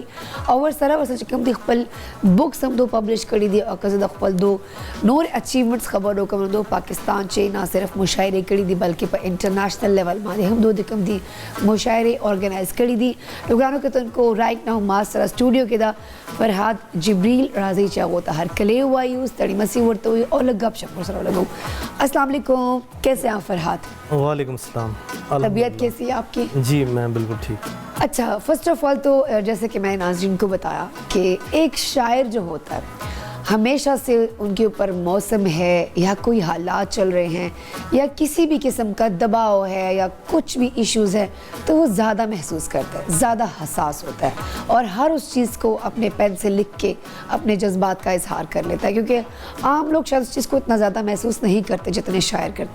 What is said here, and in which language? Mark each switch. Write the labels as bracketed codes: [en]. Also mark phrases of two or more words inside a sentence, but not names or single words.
[ps] او ورسره چې کوم دي خپل بکس هم دو پبلش کړي دي او که زه د خپل دو نور اچیومنټس خبرو کوم دو پاکستان چې نه صرف مشاعرې کړي دي بلکې په [en] international level [ps] باندې هم دو د کوم دي مشاعرې ارګنایز کړي دي نو ګرانو کتونکو [en] right now [ps] ما سره سټوډیو کې ده فرحات جبریل راځي چې هغو ته هرکلی وایو ستړي مسي ورته وایي او لږ ګپ شپ ورسره ولګو [ar] السلام علیکم [ur] کیسے ہیں [ps] فرحات [ar] وعلیکم السلام [ur] طبیعت کیسی ہے آپ کی جی میں بالکل ٹھیک اچھا [en] first of all [ur] تو جیسے کہ میں نے ناظرین کو بتایا کہ ایک شاعر جو ہوتا ہے ہمیشہ سے ان کے اوپر موسم ہے یا کوئی حالات چل رہے ہیں یا کسی بھی قسم کا دباؤ ہے یا کچھ بھی ایشوز ہے تو وہ زیادہ محسوس کرتا ہے, زیادہ حساس ہوتا ہے اور ہر اس چیز کو اپنے پین سے لکھ کے اپنے جذبات کا اظہار کر لیتا ہے, کیونکہ عام لوگ شاید اس چیز کو اتنا زیادہ محسوس نہیں کرتے جتنے شاعر کرتے ہیں.